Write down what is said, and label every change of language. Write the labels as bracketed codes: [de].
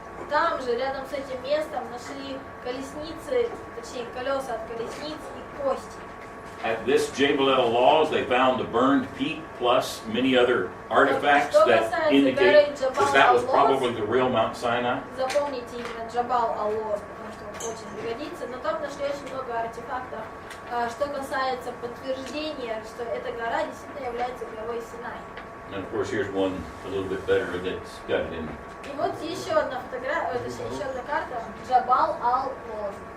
[ru] Там же, рядом с этим местом, нашли колесницы, точнее колеса от колесниц и кости. [en] At this Jebel El Laws, they found a burned peak plus many other artifacts that indicate that that was probably the real Mount Sinai. [ru] Запомните именно Джабал Аллот, потому что он очень пригодится. Но там нашли очень много артефактов, что касается подтверждения, что эта гора действительно является горой Синай. [en] And of course, here's one a little bit better that's got it in. [ru] И вот еще одна фотография, точнее еще одна карта Джабал Ал-Лоз.